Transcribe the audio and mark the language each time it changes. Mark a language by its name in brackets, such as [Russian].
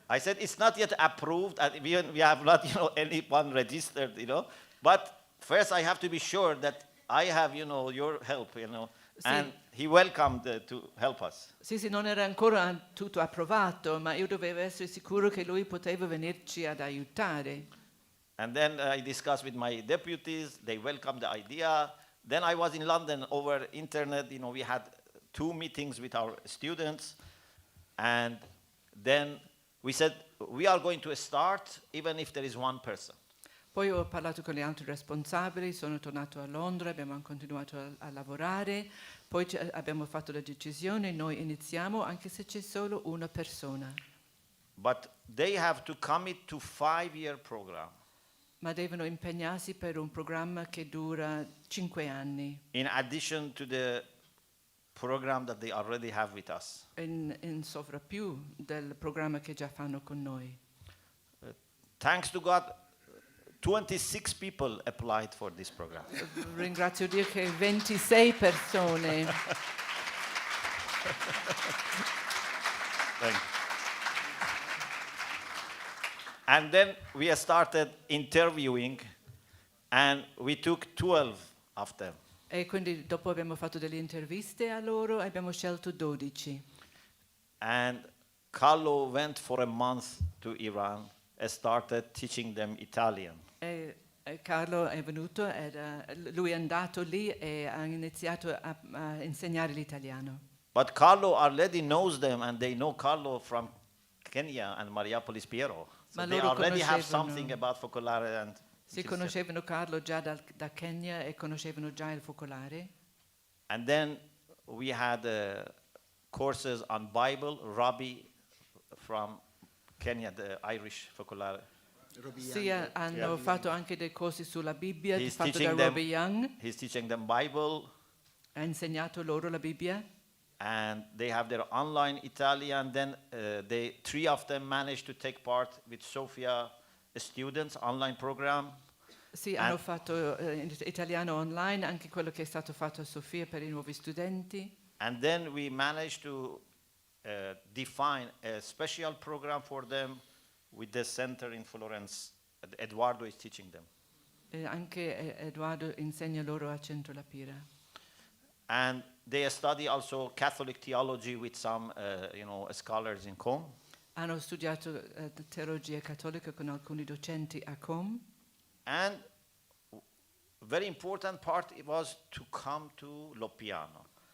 [English] I said, it's not yet approved, and we have not, anyone registered, but first I have to be sure that I have, your help, [Italian] Sì. [English] And he welcomed to help us. [Italian] Sì, non era ancora tutto approvato, ma io dovevo essere sicuro che lui poteva venirci ad aiutare. [English] And then I discussed with my deputies, they welcomed the idea. Then I was in London over internet, we had 2 meetings with our students, and then we said, we are going to start even if there is 1 person. [Italian] Poi ho parlato con gli altri responsabili, sono tornato a Londra, abbiamo continuato a lavorare, poi abbiamo fatto la decisione, noi iniziamo anche se c'è solo una persona. [English] But they have to commit to 5-year program. [Italian] Ma devono impegnarsi per un programma che dura 5 anni. [English] In addition to the program that they already have with us. [Italian] In sovrappiù del programma che già fanno con noi. [English] Thanks to God, 26 people applied for this program. [Italian] Ringrazio Dio che 26 persone. [English] Thank you. And then we started interviewing, and we took 12 of them. [Italian] E quindi dopo abbiamo fatto delle interviste a loro e abbiamo scelto 12. [English] And Carlo went for a month to Iran and started teaching them Italian. [Italian] E Carlo è venuto, lui è andato lì e ha iniziato a insegnare l'italiano. [English] But Carlo already knows them, and they know Carlo from Kenya and Mariapolis Piero. So [Italian] Ma [English] they [Italian] loro [English] already have [Italian] conoscevano- [English] something about focolare and [Italian] Si conoscevano Carlo già da Kenya e conoscevano già il focolare. [English] And then we had courses on Bible. Robbie from Kenya, the Irish focolare. [Italian] Sì, hanno fatto anche dei corsi sulla Bibbia, [English] He's [Italian] fatto da [English] teaching them- [Italian] Robbie Young, [English] He's teaching them Bible, [Italian] ha insegnato loro la Bibbia. [English] and they have their online Italian. Then 3 of them managed to take part with Sofia students online program. [Italian] Sì, hanno fatto italiano online, anche quello che è stato fatto a Sofia per i nuovi studenti. [English] And then we managed to define a special program for them with the center in Florence. Eduardo is teaching them. [Italian] E anche Edoardo insegna loro a Centro La Pira. [English] And they study also Catholic theology with some, scholars in Com. [Italian] Hanno studiato teologia cattolica con alcuni docenti a Com. [English] And very important part it was to come to Loppiano.